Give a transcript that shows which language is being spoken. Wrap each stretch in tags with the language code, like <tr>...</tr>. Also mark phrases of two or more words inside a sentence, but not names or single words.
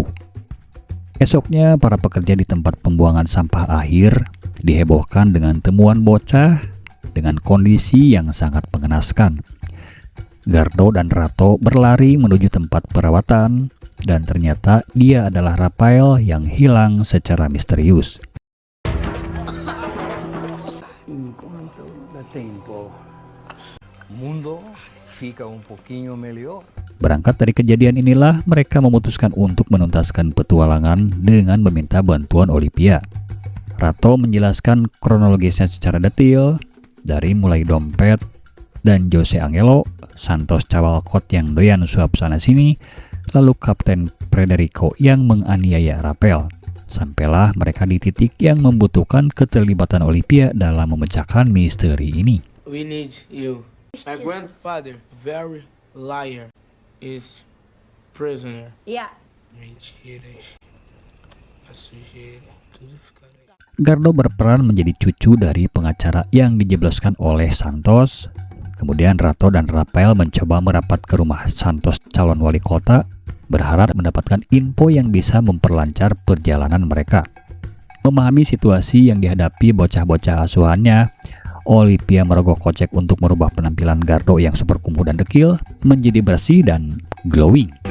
<id>Esoknya, para pekerja di tempat pembuangan sampah akhir dihebohkan dengan temuan bocah dengan kondisi yang sangat mengenaskan. Gardo dan Rato berlari menuju tempat perawatan, dan ternyata dia adalah Rafael yang hilang secara misterius.</id> <pt>Enquanto dá tempo, mundo fica pouquinho melhor.</pt> <id>Berangkat dari kejadian inilah, mereka memutuskan untuk menuntaskan petualangan dengan meminta bantuan Olivia. Rato menjelaskan kronologisnya secara detail, dari mulai dompet dan Jose Angelo, Santos Cawalcott yang doyan suap sana-sini, lalu Kapten Federico yang menganiaya Rafael. Sampailah mereka di titik yang membutuhkan keterlibatan Olivia dalam memecahkan misteri ini.</id> <en>We need you. My grandfather, very liar, is prisoner. Yeah.</en> <pt>Mentira, a sujeira, tudo fica aí.</pt> <id>Gardo berperan menjadi cucu dari pengacara yang dijebloskan oleh Santos. Kemudian Rato dan Rafael mencoba merapat ke rumah Santos calon wali kota, berharap mendapatkan info yang bisa memperlancar perjalanan mereka. Memahami situasi yang dihadapi bocah-bocah asuhannya, Olivia merogoh kocek untuk merubah penampilan Gardo yang super kumuh dan dekil menjadi bersih dan glowing.</id>